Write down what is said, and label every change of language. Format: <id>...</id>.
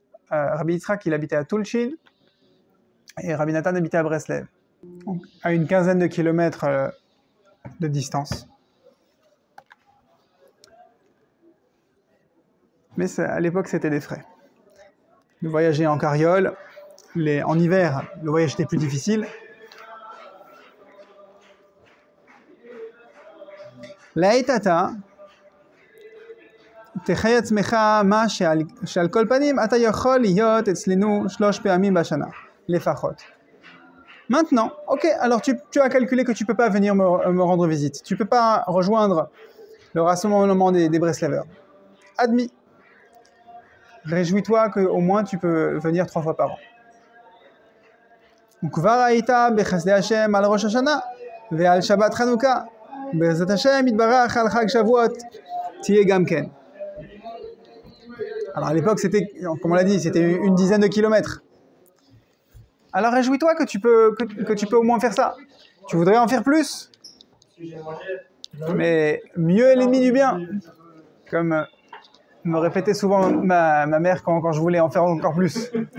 <fr>Rabbi Yitzhak, il habitait à Tulchin et Rabbi Nathan habitait à Breslev, à une quinzaine de kilomètres de distance. Mais à l'époque, c'était des frais. De voyager en carriole, en hiver, le voyage était plus difficile.</fr> <he>Laetata, תחי עצמך מה שעל כל פנים אתה יכול להיות אצלנו 3 פעמים בשנה, לפחות.</he> <fr>Maintenant, ok, alors tu as calculé que tu ne peux pas venir me rendre visite. Tu ne peux pas rejoindre le rassemblement des Breslevers. Admis. Réjouis-toi qu'au moins tu peux venir 3 fois par an.</fr> <he>וכבר היית בחסדי השם על ראש השנה ועל שבת חנוכה. בעזרת השם יתברך על חג שבועות תהיה גם כן.</he> <fr>Alors à l'époque, c'était, comme on l'a dit, c'était une dizaine de kilomètres. Alors réjouis-toi que tu peux au moins faire ça. Tu voudrais en faire plus, mais mieux est l'ennemi du bien. Comme me répétait souvent ma mère quand je voulais en faire encore plus.</fr>